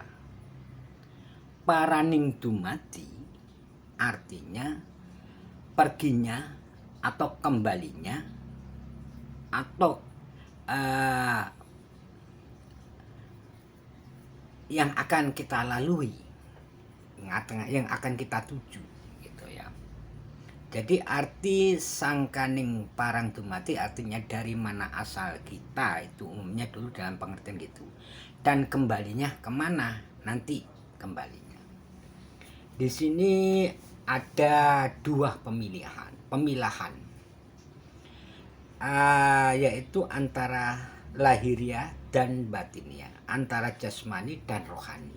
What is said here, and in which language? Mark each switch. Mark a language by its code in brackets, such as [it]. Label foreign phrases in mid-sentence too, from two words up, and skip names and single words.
[jv] Paraning dumadi [id] artinya perginya atau kembalinya atau yang akan kita lalui, yang akan kita tuju, gitu ya. Jadi arti [jv] sangkaning parang dumati [id] artinya dari mana asal kita, itu umumnya dulu dalam pengertian gitu. Dan kembalinya kemana nanti kembalinya. Di sini ada dua pemilahan. Yaitu antara lahiriah dan batiniah, antara jasmani dan rohani.